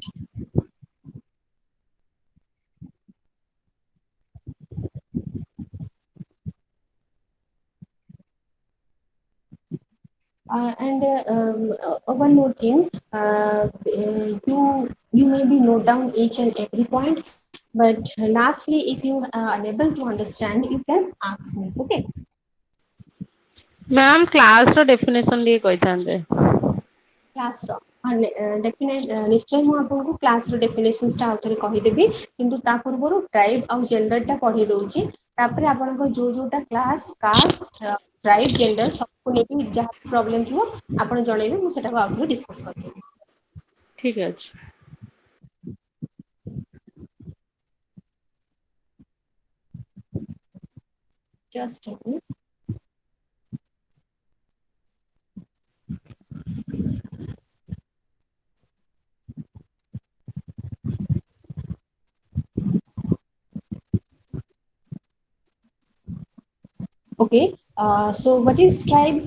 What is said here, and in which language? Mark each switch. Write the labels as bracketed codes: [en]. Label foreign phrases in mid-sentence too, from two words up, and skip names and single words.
[en] One more thing, you maybe note down each and every point, but lastly, if you are unable to understand, you can ask me. Okay. ma'am classର definition [or] ଟିକେ କହିଥାନ୍ତେ। କ୍ଲାସ୍ର ନିଶ୍ଚୟ ମୁଁ ଆପଣଙ୍କୁ [en] classର definitionsଟା [or] ଆଉ ଥରେ କହିଦେବି, କିନ୍ତୁ ତା ପୂର୍ବରୁ ଟ୍ରାଇବ୍ ଆଉ ଜେଣ୍ଡରଟା ପଢ଼ି ଦେଉଛି। ତାପରେ ଆପଣଙ୍କ ଯୋଉଟା [en] class, caste, tribe, gender [or] ସବୁକୁ ନେଇକି ଯାହା ପ୍ରୋବ୍ଲେମ୍ ଥିବ ଆପଣ ଜଣେଇବେ, ମୁଁ ସେଟାକୁ ଆଉ ଥରେ ଡିସ୍କସ୍ କରିଦେବି। ଠିକ୍ ଅଛି। [en] Just a minute. Okay, so what is tribe?